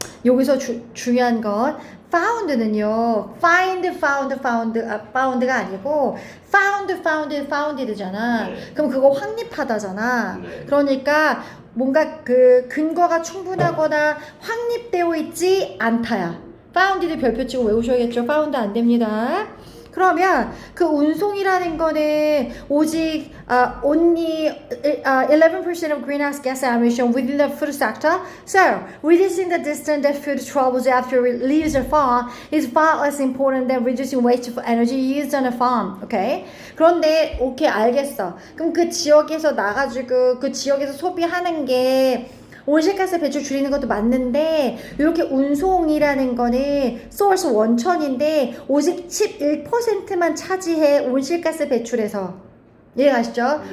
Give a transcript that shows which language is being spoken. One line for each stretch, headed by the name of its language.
Korean: 여기서 중요한 건 found는요 found가 아니고 founded잖아. 네. 그럼 그거 확립하다잖아. 네. 그러니까 뭔가 그 근거가 충분하거나 확립되어 있지 않다야. founded 별표 치고 외우셔야겠죠. found 안 됩니다.
English: 그러면 그 운송이라는 거는 오직 only 11% of greenhouse gas emission within the food sector. So, reducing the distance that food travels after it leaves a farm is far less important than reducing waste of energy used on a farm.
Korean: Okay? 그런데 오케이 알겠어. 그럼 그 지역에서 나가지고 그 지역에서 소비하는 게 온실가스 배출 줄이는 것도 맞는데 이렇게 운송이라는 거는 소스 원천인데 오직 11%만 차지해 온실가스 배출에서 이해가시죠?